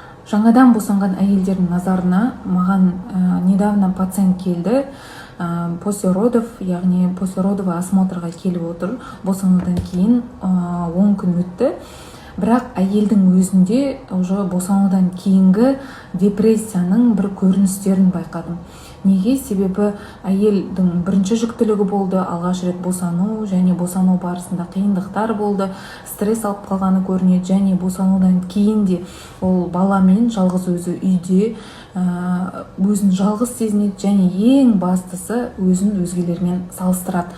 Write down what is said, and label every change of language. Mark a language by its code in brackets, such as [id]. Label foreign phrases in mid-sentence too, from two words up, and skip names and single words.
[kk] Жаңадан босанған әйелдердің назарына маған недавно пациент келді. [ru] После родов, яғни после родовый осмотрға [kk] келіп отыр. Босанудан кейін 10 күн өтті. Бірақ әйелдің өзінде уже босанудан кейінгі депрессияның бір көріністерін байқадым. Неге? Себебі әйелдің бірінші жүктілігі болды, алғаш рет босану, және босану барысында қиындықтар болды, стресс алып қалғаны көрінеді, және босанудан кейін де ол баламен жалғыз өзі үйде өзін жалғыз сезінеді, және ең бастысы өзін өзгелермен салыстырады.